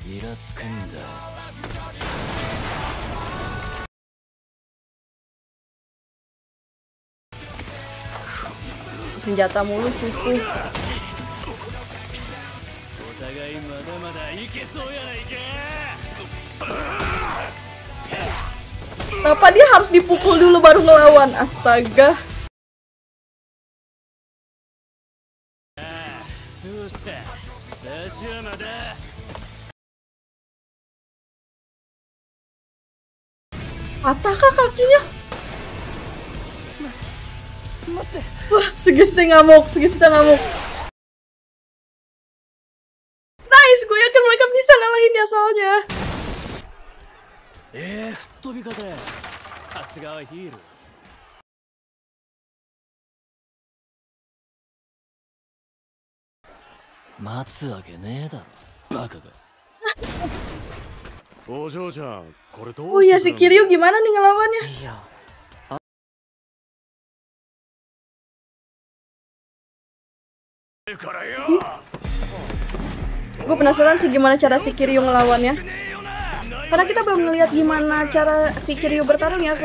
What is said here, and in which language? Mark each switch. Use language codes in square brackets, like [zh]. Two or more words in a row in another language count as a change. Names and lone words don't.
[ja] つくんだ。 [id] Senjata mulu cukup. [ja] お互いまだまだいけそうやないか。 [id] Kenapa dia harus dipukul dulu baru ngelawan? Astaga. [ja] どうした。私はまだ。 [id] Patahkah kakinya? Wah, Sugesti ngamuk, Sugesti ngamuk. Nice, gue yakin mereka bisa ngalahin ya soalnya. [ja] 吹っ飛び方や。さすがはヒール。待つわけねえだろ、バカが。お嬢ちゃん、これどう [id] Oh iya, si Kiryu gimana nih ngelawannya? Iya. Gue penasaran sih gimana cara si Kiryu ngelawannya. Karena kita belum ngeliat gimana cara si Kiryu bertarung ya.